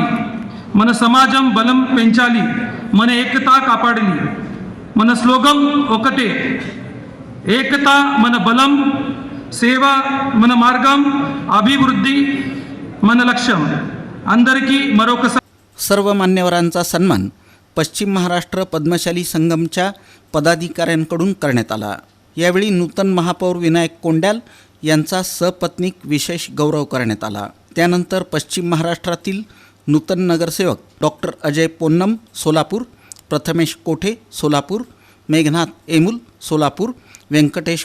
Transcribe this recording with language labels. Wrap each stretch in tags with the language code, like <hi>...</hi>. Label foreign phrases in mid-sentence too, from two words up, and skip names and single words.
<te>మన సమాజం బలం పెంచాలి, మన ఏకత కాపాడాలి। మన స్లోగన్ ఒకటే, ఏకత మన బలం, సేవ మన మార్గం, అభివృద్ధి మన లక్ష్యం। అందరికీ మరొకసారి</te> <mr>सर्व मान्यवरांचा सन्मान पश्चिम महाराष्ट्र पद्मशाली संघमच्या पदाधिकाऱ्यांकडून करण्यात आला। यावेळी नूतन महापौर विनायक कोंड्याल यांचा सपत्नीक विशेष गौरव करण्यात आला। त्यानंतर पश्चिम महाराष्ट्रातील नूतन नगरसेवक डॉक्टर अजय पोन्नम सोलापूर, प्रथमेश कोठे सोलापूर, मेघनाथ एमुल सोलापूर, व्यंकटेश</mr>